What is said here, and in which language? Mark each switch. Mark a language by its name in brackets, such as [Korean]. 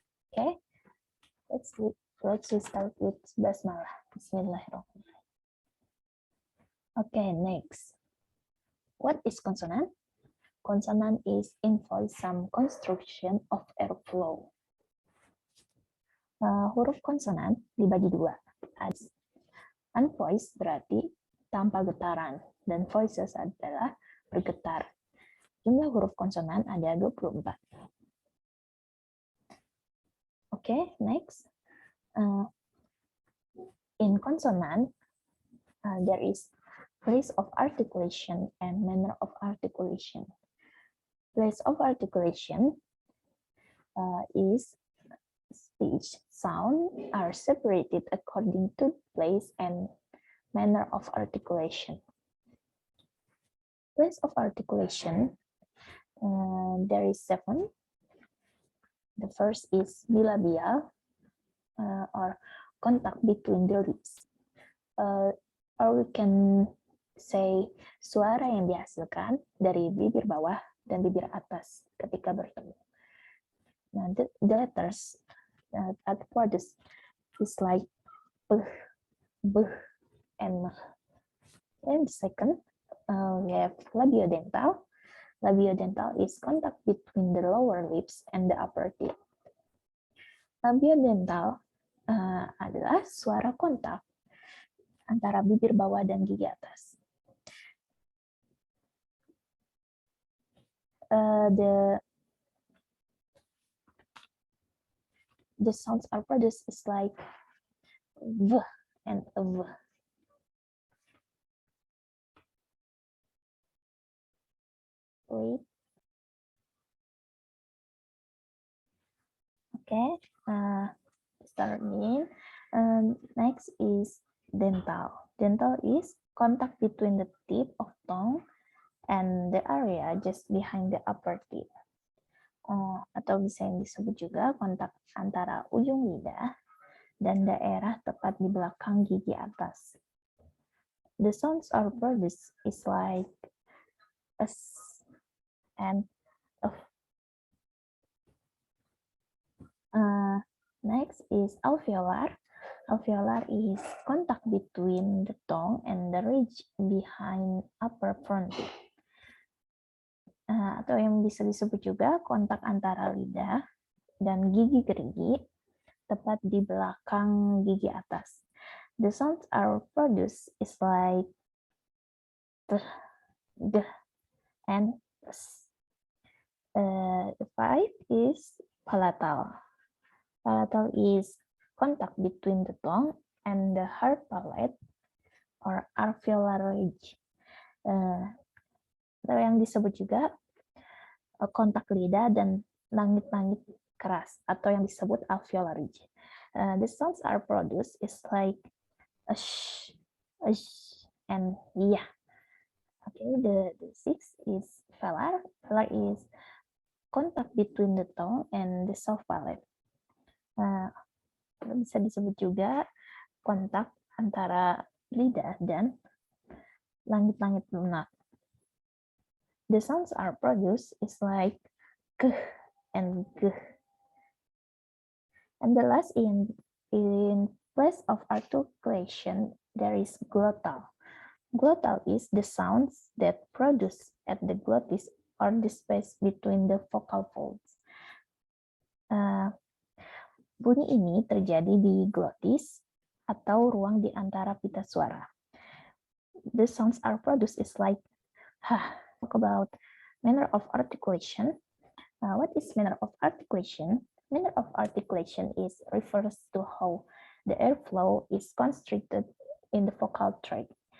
[English] Okay, let's start with Basmalah. [Arabic] Bismillahirrahmanirrahim. [English] Okay, next. What is consonant? Consonant is involves some construction of airflow. [Indonesian] Huruf konsonan dibagi dua. Unvoiced berarti tanpa getaran, dan voices adalah bergetar. Jumlah huruf konsonan ada 24. [English] Okay, next. In consonant, there is place of articulation and manner of articulation. Place of articulation is speech sound are separated according to place and manner of articulation. Place of articulation, there is 7. The first is bilabial, or contact between the lips. Or we can say [Indonesian] suara yang dihasilkan dari bibir bawah dan bibir atas ketika bertemu. [English] Now, the letters at the words is like b, and m. And second, we have labiodental. Labiodental is contact between the lower lips and the upper teeth. [Indonesian] Labiodental adalah suara kontak antara bibir bawah dan gigi atas. [English] The sounds are produced is like v and v. Wait. Okay, start again. Next is dental. Dental is contact between the tip of tongue and the area just behind the upper teeth. [Indonesian] Atau bisa yang disebut juga kontak antara ujung lidah dan daerah tepat di belakang gigi atas. [English] The sounds are produced is like s and f. Next is alveolar. Alveolar is contact between the tongue and the ridge behind upper front teeth. [Indonesian] Atau yang bisa disebut juga kontak antara lidah dan gigi gerigi tepat di belakang gigi atas. [English] The sounds are produced is like t, g, and s. The 5 is palatal. Palatal is contact between the tongue and the hard palate or alveolar ridge. [Indonesian] Atau yang disebut juga kontak lidah dan langit-langit keras, atau yang disebut alveolar ridge. [English] The sounds are produced is like sh, and yeah. Okay, the 6 is velar. Velar is contact between the tongue and the soft palate. [Indonesian] Bisa disebut juga kontak antara lidah dan langit-langit lunak. [English] The sounds are produced is like k and g. And the last in place of articulation, there is glottal. Glottal is the sounds that produced at the glottis or the space between the vocal folds. [Indonesian] Bunyi ini terjadi di glottis atau ruang di antara pita suara. [English] The sounds are produced is like ha. Talk about manner of articulation. What is manner of articulation? Manner of articulation is refers to how the airflow is constricted in the vocal tract.